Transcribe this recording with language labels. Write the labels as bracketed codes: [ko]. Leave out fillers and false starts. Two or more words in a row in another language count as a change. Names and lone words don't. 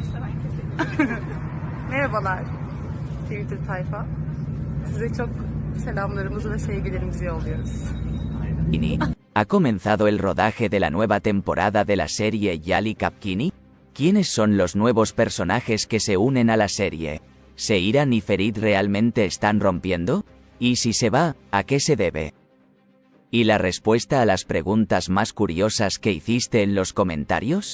[tr] Merhabalar Twitter tayfa. Size çok selamlarımızı ve sevgilerimizi yolluyoruz. [es] ¿Ha comenzado el rodaje de la nueva temporada de la serie Yali Kapkini? ¿Quiénes son los nuevos personajes que se unen a la serie? ¿Seiran y Ferit realmente están rompiendo? ¿Y si se va, a qué se debe? ¿Y la respuesta a las preguntas más curiosas que hiciste en los comentarios?